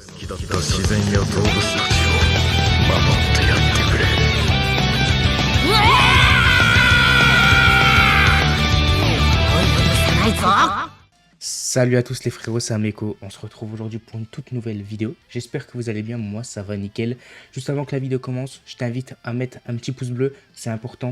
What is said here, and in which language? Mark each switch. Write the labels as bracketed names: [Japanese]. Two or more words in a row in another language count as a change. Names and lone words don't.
[Japanese] 自然や動物たちを守ってやってくれ。 [French] Salut à tous les frérots, c'est Ameko, on se retrouve aujourd'hui pour une toute nouvelle vidéo. J'espère que vous allez bien, moi ça va nickel. Juste avant que la vidéo commence, je t'invite à mettre un petit pouce bleu, c'est important.